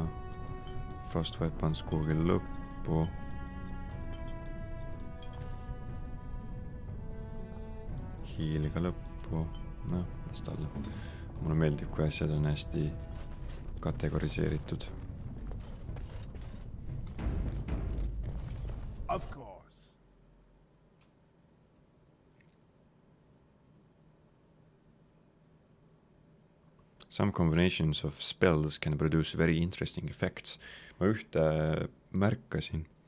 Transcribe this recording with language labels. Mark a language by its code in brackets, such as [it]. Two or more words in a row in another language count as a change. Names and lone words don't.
[et] Frost Weapons kuhugi lõppu. Hiiliga lõppu. Noh, las ta alla. Mulle meeldib, kui asjad on hästi kategoriseeritud. [en] Of course. Some combinations of spells can produce very interesting effects. [et] Ma ühte märkasin.